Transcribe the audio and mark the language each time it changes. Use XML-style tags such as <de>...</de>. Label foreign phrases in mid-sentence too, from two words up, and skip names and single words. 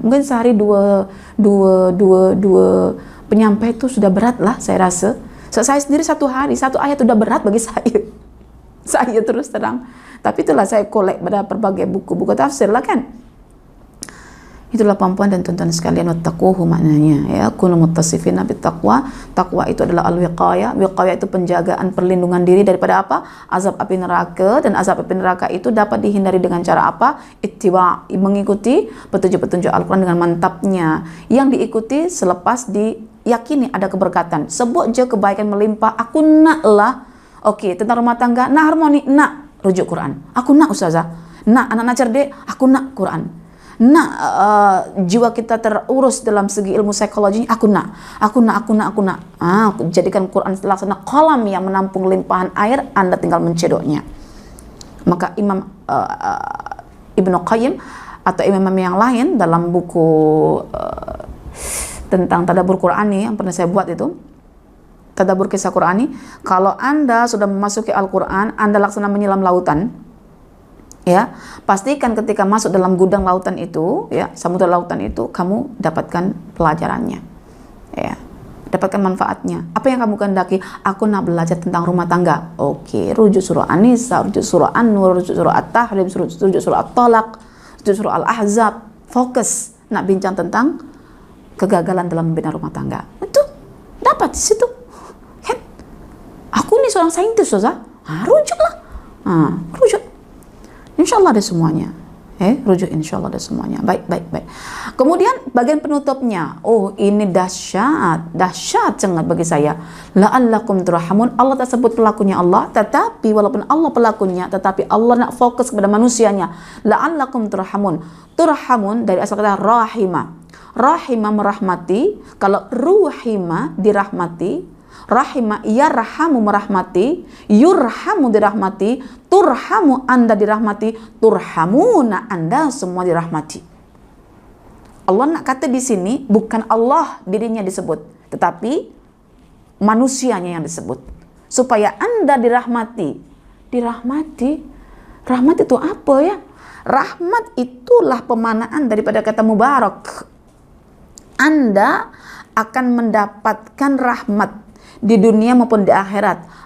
<ms>Mungkin sehari dua penyampai itu sudah berat lah saya rasa. Saya sendiri satu hari satu ayat sudah berat bagi saya terus terang. Tapi itulah saya kolek pada berbagai buku tafsir lah kan. Itulah perempuan dan tuan-tuan sekalian, wattaquhu maknanya ya,</ms> <ar>كونوا متصفين بالتقوى.</ar> <ms>Taqwa itu adalah al-wiqayah. Wiqayah itu penjagaan, perlindungan diri daripada apa? Azab api neraka. Dan azab api neraka itu dapat dihindari dengan cara apa? Ittiba, mengikuti petunjuk-petunjuk Al-Quran dengan mantapnya, yang diikuti selepas diyakini ada keberkatan. Sebut je kebaikan melimpah, aku nak lah. Okey, tentang rumah tangga, nak harmoni, nak rujuk Quran. Aku nak ustazah, nak anak-anak cerdik, aku nak Quran. Nak jiwa kita terurus dalam segi ilmu psikologi, aku nak. Jadikan Quran laksana kolam yang menampung limpahan air, Anda tinggal mencedoknya. Maka Imam Ibnu Qayyim atau imam yang lain dalam buku tentang</ms> <ar>تدبر قرآني</ar> <ms>yang pernah saya buat itu, tadabbur kisah Qur'ani, kalau Anda sudah memasuki Al-Quran, Anda laksana menyelam lautan. Ya, pastikan ketika masuk dalam gudang lautan itu, ya, samudra lautan itu, kamu dapatkan pelajarannya, ya, dapatkan manfaatnya. Apa yang kamu kehendaki? Aku nak belajar tentang rumah tangga. Oke, rujuk surah An-Nisa, rujuk surah An-Nur, rujuk surah At-Tahrim, rujuk surah At-Talaq, rujuk surah Al-Ahzab. Fokus nak bincang tentang kegagalan dalam membina rumah tangga. Itu dapat di situ. Kan? Aku nih seorang saintis, Ustazah. Rujuklah. Rujuk. Insyaallah ada semuanya. Rujuk insyaallah ada semuanya. Baik. Kemudian bagian penutupnya. Oh, ini dahsyat sangat bagi saya.</ms> <ar>لعلكم ترحمون.</ar> <ms>Allah tak sebut pelakunya Allah, tetapi walaupun Allah pelakunya, tetapi Allah nak fokus kepada manusianya.</ms> <ar>لعلكم ترحمون.</ar> <ms>Turhamun dari asal kata rahimah. Rahimah merahmati. Kalau ruhima dirahmati.</ms> <ar>رحم يرحم</ar> <ms>merahmati, yurhamu dirahmati, turhamu Anda dirahmati, turhamuna Anda semua dirahmati. Allah nak kata di sini bukan Allah dirinya disebut, tetapi manusianya yang disebut, supaya Anda dirahmati. Rahmat itu apa ya? Rahmat itulah pemanaan daripada kata mubarak. Anda akan mendapatkan rahmat di dunia maupun di akhirat.</ms>